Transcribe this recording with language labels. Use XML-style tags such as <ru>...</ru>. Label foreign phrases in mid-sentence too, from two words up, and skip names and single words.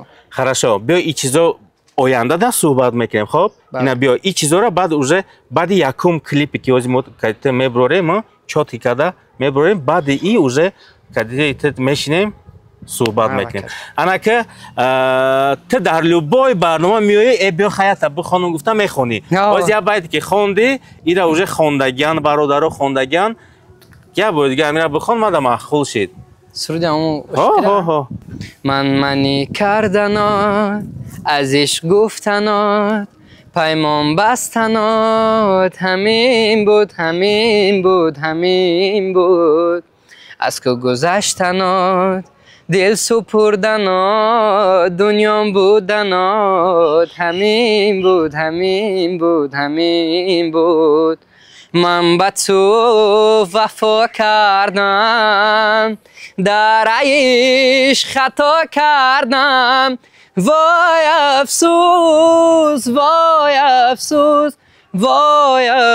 <tg>хорошо биё и чизо оянда да суҳбат мекунем хоб ина биё и чизора баъд уже баъди якум клипе ки ҳозир мо кадите меброрем чотки карда меброрем баъди и уже кадите мешинем суҳбат мекунем анака ту дар любой барнома меоӣ э биё хаята бихонам гуфта мехонӣ ҳозир як байте ки хонди ира уже хондагиан бародаро хондагиан я бояд дига амира бихон мада махул шид</tg> <fa>سرود همون منی کردنات از عشق گفتنات پیمان بستنات همین بود از که گذشتنات دل سپردنات دنیام بودنات همین بود همین بود همین بود من با تو وفا کردم در عیش خطا کردم وای افسوس وای افسوس وای</fa>